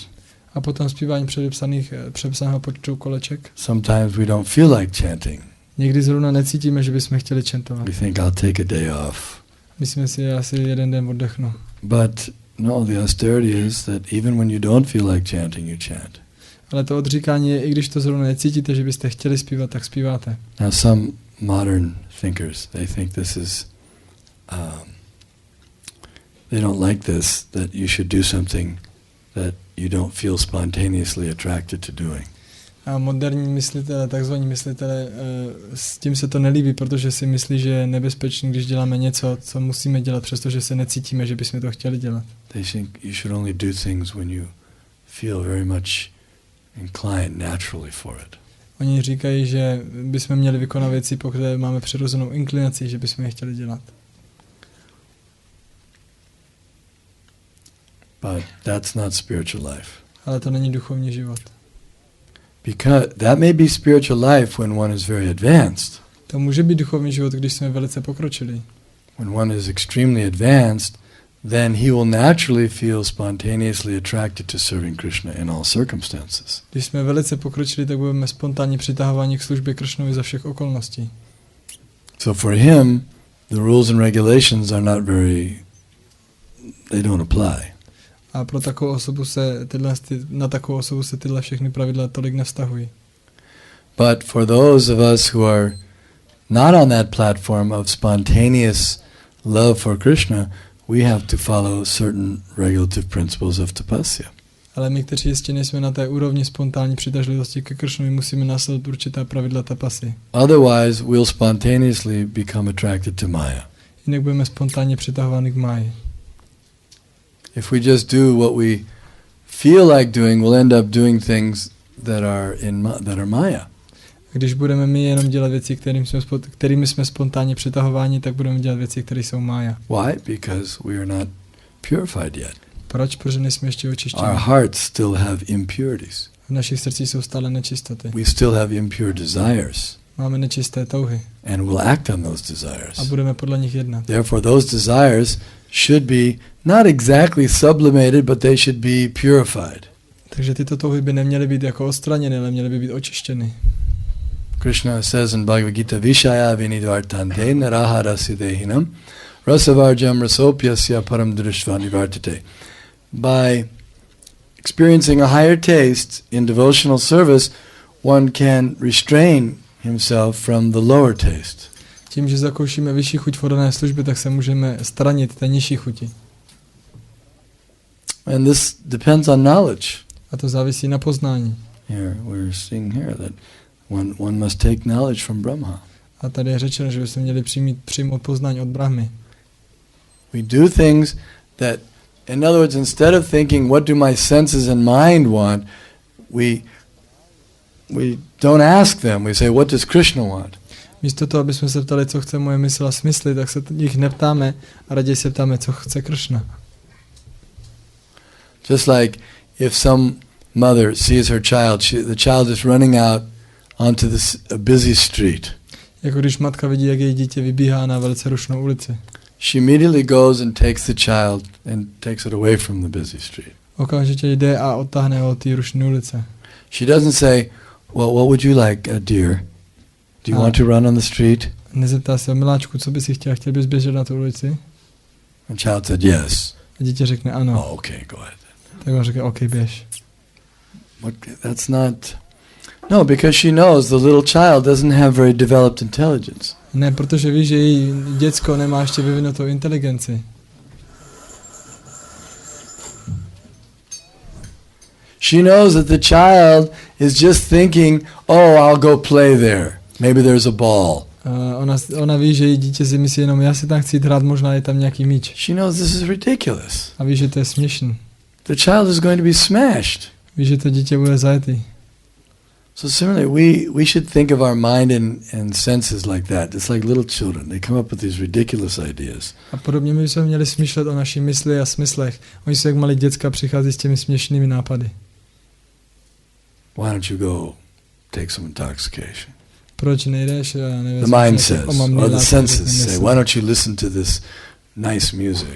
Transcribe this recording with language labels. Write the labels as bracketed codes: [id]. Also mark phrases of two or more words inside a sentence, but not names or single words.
[cs] A potom zpívání předepsaného počtu koleček. [en] Sometimes we don't feel like chanting. [cs] Někdy zrovna necítíme, že bychom chtěli chantovat. [en] We think I'll take a day off. [cs] Myslíme si, já si jeden den oddechnu. [en] But no, the austerity is that even when you don't feel like chanting, you chant. [cs] Ale to odříkání je, i když to zrovna necítíte, že byste chtěli zpívat, tak zpíváte. [en] Now some modern thinkers, they think this is, they don't like this, that you should do something that you don't feel spontaneously attracted to doing. [cs] A moderní myslitele, takzvaní myslitele, s tím se to nelíbí, protože si myslí, že je nebezpečný, když děláme něco, co musíme dělat, přestože se necítíme, že bychom to chtěli dělat. [en] They think you should only do things when you feel very much inclined naturally for it. [cs] Oni říkají, že bychom měli vykonat věci, pokud máme přirozenou inklinaci, že bychom je chtěli dělat. [en] But that's not spiritual life. [cs] Ale to není duchovní život. [en] Because that may be spiritual life when one is very advanced. [cs] To může být duchovní život, když jsme velice pokročili. [en] When one is extremely advanced, then he will naturally feel spontaneously attracted to serving Krishna in all circumstances. [cs] Když jsme velice pokročili, tak budeme spontánně přitahováni k službě Krishnovi za všech okolností. [en] So for him, the rules and regulations are not they don't apply. [cs] A pro takovou osobu na takovou osobu se tyhle všechny pravidla tolik nevztahují. [en] But for those of us who are not on that platform of spontaneous love for Krishna, we have to follow certain regulative principles of tapasya. [cs] Ale my, kteří ještě nejsme na té úrovni spontánní přitažlivosti ke Krishnovi, musíme následovat určitá pravidla tapasy. [en] Otherwise, we'll spontaneously become attracted to Maya. [cs] Jinak budeme spontánně přitahováni k máji. [en] If we just do what we feel like doing, we'll end up doing things that are Maya. [cs] Když budeme my jenom dělat věci, kterými jsme spontánně přitahováni, tak budeme dělat věci, které jsou mája. [en] Why? Because we are not purified yet. [cs] Proč? Protože nejsme ještě očištěni. [en] Our hearts still have impurities. [cs] V našich srdcích jsou stále nečistoty. [en] We still have impure desires. [cs] Máme nečisté touhy. [en] And we'll act on those desires. [cs] A budeme podle nich jednat. [en] Therefore, those desires should be not exactly sublimated, but they should be purified. [cs] Takže tyto touhy by neměly být jako odstraněny, ale měly by být očištěny. [en] Krishna says in Bhagavad Gita, [sa] विषय विनिद्वर्तन्ते नराहरसि देहिनम् रसवर्जम् रसोप्यस्य परम् दृश्वानि वर्तते. [en] By experiencing a higher taste in devotional service, one can restrain himself from the lower taste. [cs] Tím, že zakoušíme vyšší chuť v oddané službě, tak se můžeme stranit té nižší chuti. [en] And this depends on knowledge. [cs] A to závisí na poznání. [en] Here we're seeing here that one must take knowledge from Brahma. [cs] A tady je řečeno, že bychom měli přijmout poznání od Brahmy. [en] We do things that, in other words, instead of thinking, what do my senses and mind want, we don't ask them. We say, what does Krishna want? [cs] Místo toho, aby jsme se ptali, co chce moje mysl a smysly, tak se jich neptáme a raději se ptáme, co chce Krishna. [en] Just like if some mother sees her child, the child is running out onto a busy street. [cs] Jako když matka vidí, jak její dítě vybíhá na velice rušnou ulici. [en] she immediately goes and takes the child and takes it away from the busy street. [cs] Okamžitě jde a odtáhne ho od té rušné ulice. [en] She doesn't say, well, what would you like, dear? Do you want to run on the street? [cs] Nezeptá se, miláčku, co bys si chtěl bys běžet na tu ulici? [en] And child said, yes. [cs] A dítě řekne ano. [en] Oh, okay, go ahead. [cs] Tak on řekne, OK, běž. [en] That's not... No, because she knows the little child doesn't have very developed intelligence. [cs] Ne, protože ví, že její děcko nemá ještě vyvinutou inteligenci. [en] She knows that the child is just thinking, oh, I'll go play there. Maybe there's a ball. [cs] Ona ví, že její dítě si myslí jenom, já si tam chci hrát, možná je tam nějaký míč. [en] She knows this is ridiculous. [cs] A ví, že to je směšný. [en] The child is going to be smashed. [cs] Ví, že to dítě bude zajetý. [en] So similarly, we should think of our mind and senses like that. It's like little children. They come up with these ridiculous ideas. [cs] A podobně my bychom měli smýšlet o naší mysli a smyslech. Oni jsou jak malí děcka, přichází s těmi směšnými nápady. [en] Why don't you go take some intoxication? [cs] Proč nejdeš? [en] The mind says, or the senses say, why don't you listen to this nice music?